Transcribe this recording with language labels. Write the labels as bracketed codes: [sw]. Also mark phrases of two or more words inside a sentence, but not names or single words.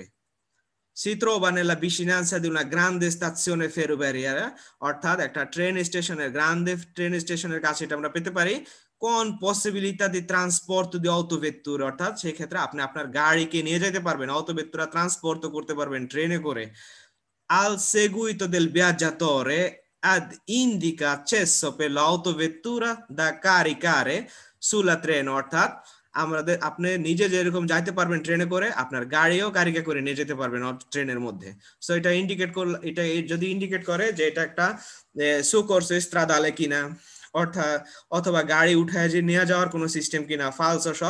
[it] Si trova nella vicinanza di una grande stazione ferroviaria, [bn] অর্থাৎ একটা ট্রেন স্টেশনের, গ্রান্ডে ট্রেন স্টেশনের কাছে এটা আমরা পেতে পারি। [it] con possibilità di trasporto di autovetture, [bn] অর্থাৎ সেই ক্ষেত্রে আপনি আপনার গাড়িকে নিয়ে যেতে পারবেন, autovettura ট্রান্সপোর্ট করতে পারবেন ট্রেনে করে। [it] al seguito del viaggiatore ad indica accesso per l'autovettura da caricare sulla treno, [bn] অর্থাৎ আপনি নিজে যেরকম যাইতে পারবেন ট্রেনে করে আপনার গাড়িও গাড়িকে করে নিয়ে যেতে পারবেন ট্রেনের মধ্যে। সো এটা ইন্ডিকেট করলে, এটা যদি ইন্ডিকেট করে যে এটা একটা [it] soccorso stradale [bn] কিনা, অর্থাৎ অথবা গাড়ি উঠায় যে নিয়ে যাওয়ার কোনো সিস্টেম কিনা, ফালসো সব।